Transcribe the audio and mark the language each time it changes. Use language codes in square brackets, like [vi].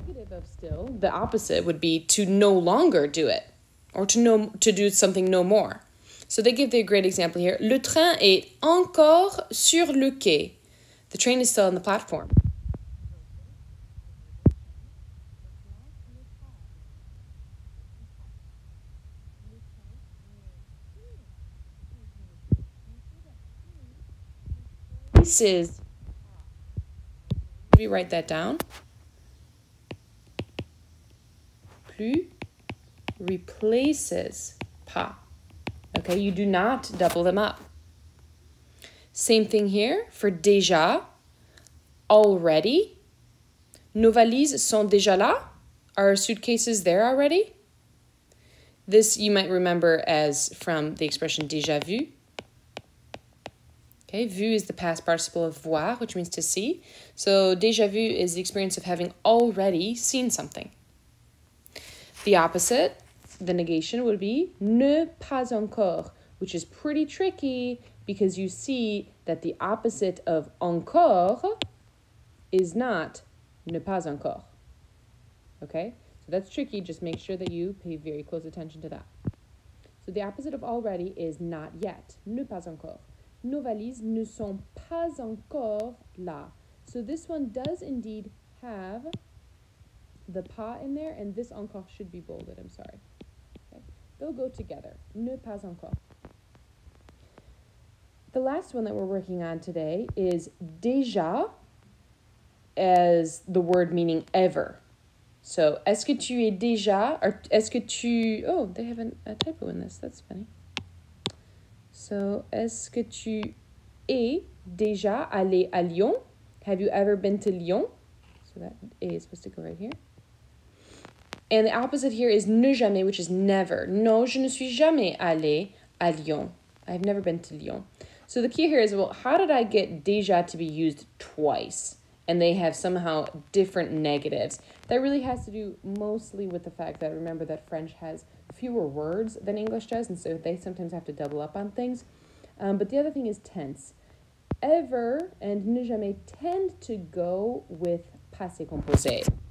[en] Of still, the opposite would be to no longer do it, or to do something no more. So they give the great example here. [fr] Le train est encore sur le quai. [en] The train is still on the platform. This is, maybe write that down. Plus replaces pas. Okay, you do not double them up. Same thing here for déjà, already. [fr] Nos valises sont déjà là. [en] Our suitcases there already. This you might remember as from the expression déjà vu. Okay, vu is the past participle of voir, which means to see. So déjà vu is the experience of having already seen something. The opposite, the negation, would be ne pas encore, which is pretty tricky because you see that the opposite of encore is not ne pas encore. Okay, so that's tricky. Just make sure that you pay very close attention to that. So the opposite of already is not yet, ne pas encore. [fr] Nos valises ne sont pas encore là. [en] So this one does indeed have the pas in there, and this encore should be bolded, I'm sorry. Okay. They'll go together. [fr] Ne pas encore. [en] The last one that we're working on today is déjà as the word meaning ever. So, [fr] est-ce que tu es déjà, [en] or [fr] est-ce que tu, [en] oh, they have a typo in this, that's funny. [fr] So, est-ce que tu es déjà allé à Lyon? [en] Have you ever been to Lyon? So that A is supposed to go right here. And the opposite here is ne jamais, which is never. [fr] Non, je ne suis jamais allé à Lyon. [en] I've never been to Lyon. So the key here is, well, how did I get déjà to be used twice? And they have somehow different negatives. That really has to do mostly with the fact that, remember that French has fewer words than English does, and so they sometimes have to double up on things. But the other thing is tense. Ever and ne jamais tend to go with passé composé.